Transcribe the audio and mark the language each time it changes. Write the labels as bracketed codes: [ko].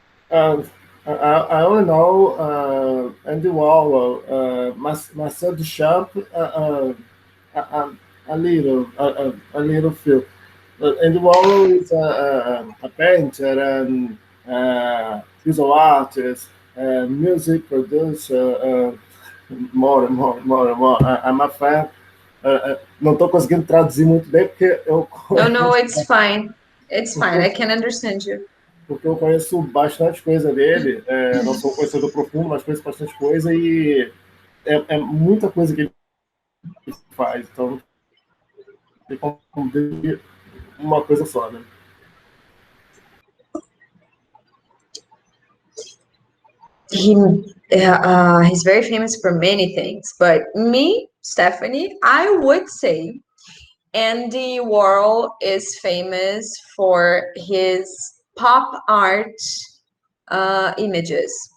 [en] I only know Andy Warhol, Marcel Duchamp, a little few. Andy Warhol is a painter and visual artist, music producer. More. I'm a fan. [pt] Não estou conseguindo traduzir muito bem porque eu. [en] No, it's fine. It's fine. I can understand you. [pt] Porque eu conheço bastante coisa dele, não sou conhecedor profundo, mas conheço bastante coisa e é muita coisa que ele faz, então tem como ver uma coisa só, né? [en] He's very famous for many things, but me, Stephany, I would say Andy Warhol is famous for his pop art images.